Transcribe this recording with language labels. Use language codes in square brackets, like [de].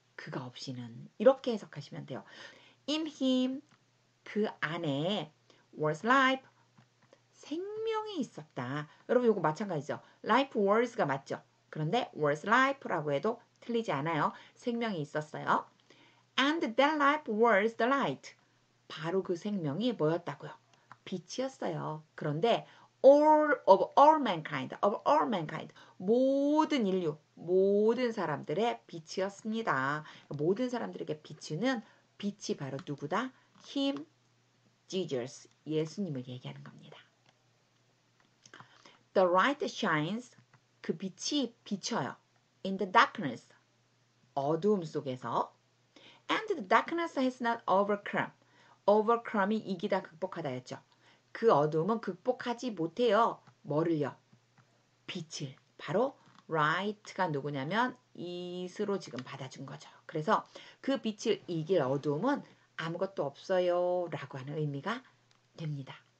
[ko] 그가 없이는 이렇게 해석하시면 돼요. [en] In him [ko] 그 안에 [en] was life [ko] 생명이 있었다. 여러분 이거 마찬가지죠. life was가 맞죠. 그런데 was life라고 해도 틀리지 않아요. 생명이 있었어요. [en] And that life was the light. [ko] 바로 그 생명이 뭐였다고요? 빛이었어요. 그런데 [en] of all mankind, [ko] 모든 인류, 모든 사람들의 빛이었습니다. 모든 사람들에게 비추는 빛이 바로 누구다? Him, Jesus, 예수님을 얘기하는 겁니다. [en] The light shines, [ko] 그 빛이 비쳐요. [en] In the darkness, [ko] 어두움 속에서. [en] And the darkness has not overcome. [ko] overcome이 이기다, 극복하다였죠. 그 어두움은 극복하지 못해요. 뭐를요? 빛을. 바로 light가 누구냐면 it으로 지금 받아준 거죠. 그래서 그 빛을 이길 어두움은 아무것도 없어요 라고 하는 의미가 됩니다.